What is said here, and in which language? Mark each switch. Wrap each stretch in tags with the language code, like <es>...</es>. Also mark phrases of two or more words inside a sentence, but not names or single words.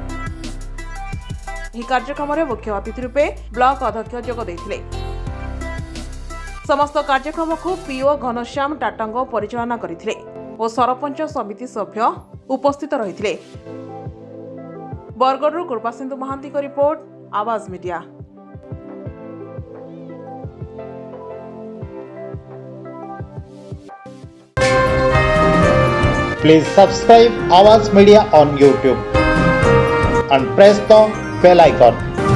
<or>ଏହି କାର୍ଯ୍ୟକ୍ରମରେ ମୁଖ୍ୟ ଅତିଥି ରୂପେ ବ୍ଲକ ଅଧ୍ୟକ୍ଷ ଯୋଗ ଦେଇଥିଲେ। ସମସ୍ତ କାର୍ଯ୍ୟକ୍ରମକୁ ପିଓ ଘନଶ୍ୟାମ ଟାଟାଙ୍ଗ ପରିଚାଳନା କରିଥିଲେ ଓ ସରପଞ୍ଚ ସମିତି ସଭ୍ୟ ଉପସ୍ଥିତ ରହିଥିଲେ। ବରଗଡ଼ରୁ କୃପାସିନ୍ଧୁ ମହାନ୍ତିଙ୍କ ରିପୋର୍ଟ, ଆୱାଜ ମିଡିଆ।</or> <en>Please subscribe Awaaz Media on YouTube and press the bell icon.</en>